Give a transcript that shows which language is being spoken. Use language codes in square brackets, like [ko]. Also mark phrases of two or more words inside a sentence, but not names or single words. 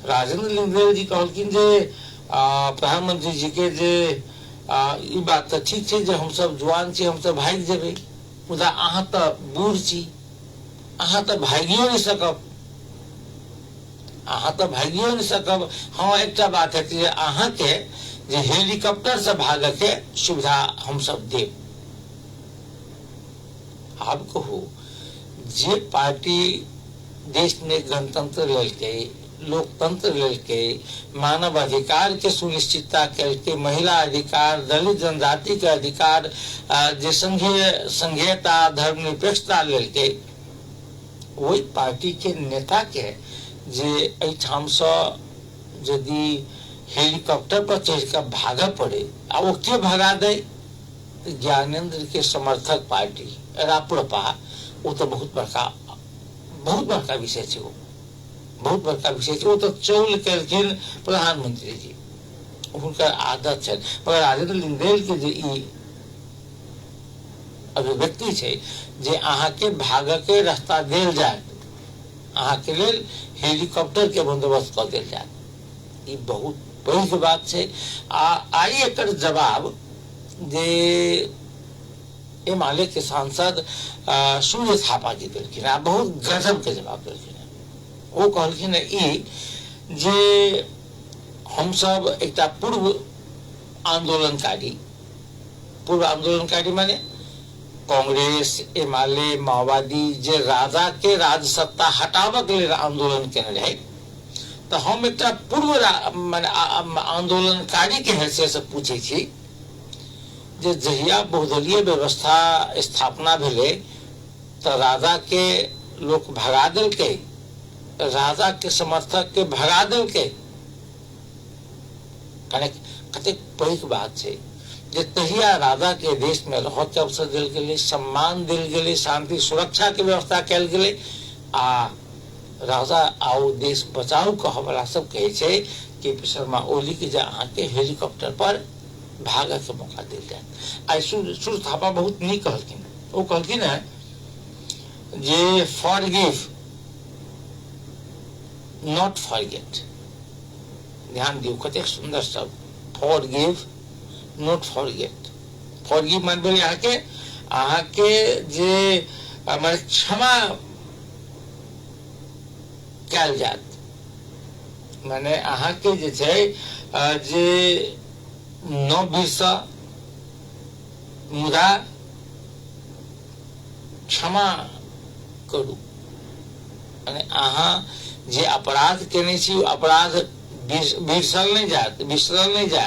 [mai] राजेंद्र लिंगदेल जी कहलखिन जे प्रधानमंत्री जी के जे ई बात तो ठीक है जे हम सब जवान छी, हम सब भाग जेबे, मुदा अहाँ तो बूढ़ छी, अहाँ तो भागियो नहीं सकब, अहाँ तो भागियो नहीं सकब। हाँ एक बात है कि अहाँ के जे हेलीकॉप्टर से भाग के सुविधा हम सब देव। आप कहू जे पार्टी देश में गणतंत्र लेके, लोकतंत्र लेके, मानव अधिकार के सुनिश्चितता करके, महिला अधिकार, दलित जनजाति के अधिकार, जे संघीयता धर्मनिरपेक्षता लेके, वही पार्टी के नेता के जे एठाम से यदि हेलीकॉप्टर पर चढ़कर भागा पड़े आ वो के भगा दे, ज्ञानेंद्र के समर्थक पार्टी राप्रपा, वो तो बहुत बड़का विषय है, वो बहुत बड़का विषय है। वो तो चौल करखिन प्रधानमंत्री जी, उनका आदत है, मगर राजेंद्र लिंगदेल के जे ई अभिव्यक्ति है जे अहाँ के भाग के रास्ता देल जाए, अहाँ के लेल हेलीकॉप्टर के बंदोबस्त कर देल जाए, ई बहुत बड़ी बात है। आई एकर जवाब जे माले के सांसद सूर्य थापा जी दिलखिन, बहुत गजब के जवाब दिलखिन। वो कहलखिन ई जे हम सब एक पूर्व आंदोलनकारी माने कांग्रेस, एमाले, माओवादी जे राजा के राज सत्ता हटावे के लिए आंदोलन केने रहे, तो हम एक पूर्व आंदोलनकारी के हैसियत से पूछे छी जे जहिया बहुदलीय व्यवस्था स्थापना भेले तो राजा के लोग भगा दिल के, राजा के समर्थक के भगा दिल के, कते पैघ बात है जे तहिया राजा के देश में रह के अवसर दिल गेले, सम्मान दिल गेले, शांति सुरक्षा के व्यवस्था कल गेले, आ राजा आओ देश बचाओ कह वाला सब कहे छे केपी शर्मा ओली के जे अहाँ के हेलीकॉप्टर पर भाग के मौका दिल जाए। आई सूर्य थापा बहुत नीक कहलखिन, वो कहलखिन है जे [en] forgive not forget, [mai] ध्यान दियो कते सुंदर शब्द, [en] forgive not forget. [mai] फॉरगिव मान बोले अहाँ के जे माने क्षमा कयल जात, माने अहाँ के जे छै जे न बिरसा मुदा क्षमा करू, माने अहाँ जे अपराध केने छी अपराध बिसरल नहीं जात।